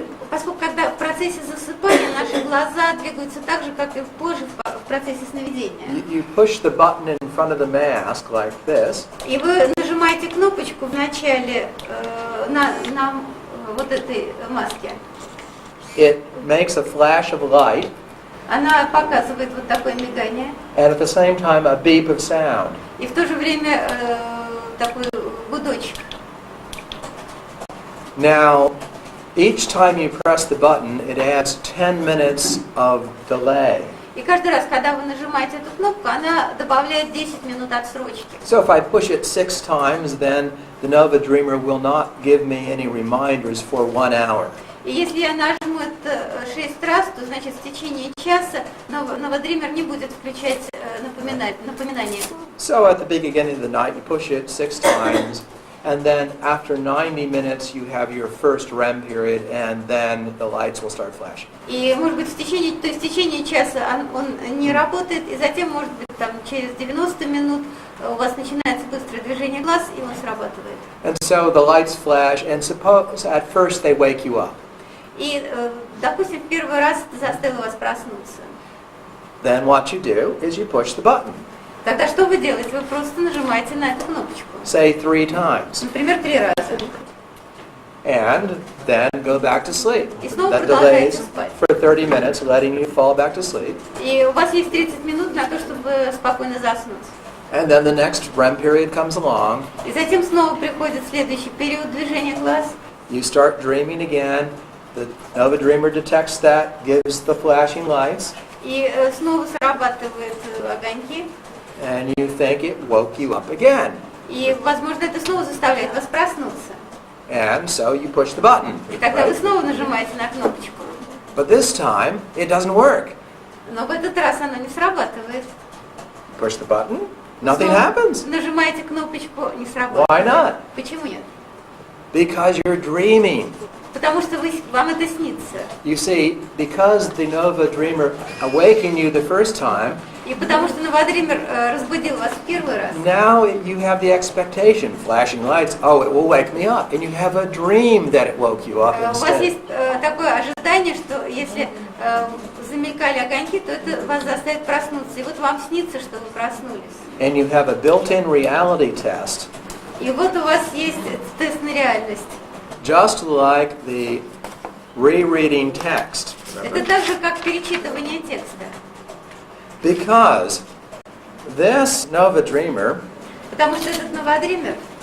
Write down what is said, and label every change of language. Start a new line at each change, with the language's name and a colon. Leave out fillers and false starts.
Russian: Поскольку когда в процессе засыпания наши глаза двигаются так же, как и позже в процессе сновидения.
English: You push the button in front of the mask like this.
Russian: И вы нажимаете кнопочку в начале на вот этой маске.
English: It makes a flash of light.
Russian: Она показывает вот такое мигание.
English: And at the same time a beep of sound.
Russian: И в то же время такой гудочек.
English: Now, each time you press the button, it adds 10 minutes of delay.
Russian: И каждый раз, когда вы нажимаете эту кнопку, она добавляет 10 минут отсрочки.
English: So if I push it 6 times, then the Nova Dreamer will not give me any reminders for 1 hour.
Russian: И если я нажму это 6 раз, то значит в течение часа новодример не будет включать напоминания.
English: So at the beginning of the night, you push it 6 times, and then after 90 minutes, you have your first REM period, and then the lights will start flashing.
Russian: И может быть в течение часа он не работает, и затем может быть там через 90 минут у вас начинается быстрое движение глаз, и он срабатывает.
English: And so the lights flash, and suppose at first they wake you up.
Russian: И, допустим, в первый раз это заставило вас проснуться.
English: Then what you do is you push the button,
Russian: Тогда что вы делаете? Вы просто нажимаете на эту кнопочку.
English: say 3 times,
Russian: Например, 3 раза.
English: and then go back to sleep.
Russian: И снова
English: That
Russian: продолжаете
English: delays
Russian: спать.
English: for 30 minutes, letting you fall back to sleep.
Russian: И у вас есть 30 минут на то, чтобы спокойно заснуть.
English: And then the next REM period comes along.
Russian: И затем снова приходит следующий период движения глаз.
English: You start dreaming again. The Nova Dreamer detects that, gives the flashing lights,
Russian: И снова срабатывают огоньки.
English: and you think it woke you up again.
Russian: И, возможно, это снова заставляет вас проснуться.
English: And so you push the button.
Russian: И тогда вы
English: Right?
Russian: снова нажимаете на кнопочку.
English: But this time, it doesn't work.
Russian: Но в этот раз оно не срабатывает.
English: Push the button, nothing
Russian: Снова
English: happens.
Russian: нажимаете кнопочку, не срабатывает.
English: Why not?
Russian: Почему нет?
English: Because you're dreaming.
Russian: Потому что вам это снится.
English: You see, because the Nova Dreamer awakened you the first time,
Russian: И потому что новодример разбудил вас в первый раз.
English: now you have the expectation, flashing lights, oh, it will wake me up. And you have a dream that it woke you up
Russian: У вас
English: instead.
Russian: есть такое ожидание, что если замелькали огоньки, то это вас заставит проснуться. И вот вам снится, что вы проснулись.
English: And you have a built-in reality test,
Russian: И вот у вас есть тест на реальность.
English: just like the rereading text.
Russian: Это так же, как перечитывание текста.
English: Because this Nova Dreamer
Russian: Потому что этот новодример,